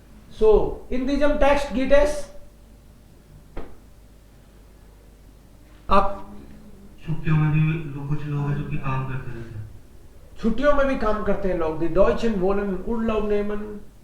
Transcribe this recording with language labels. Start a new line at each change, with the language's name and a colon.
German: So, in diesem Text geht es आप
Hindi: छुट्टियों में भी कुछ लोग हैं जो कि काम करते रहते हैं. छुट्टियों में भी काम करते हैं लोग.
German: Die Deutschen wollen Urlaub nehmen.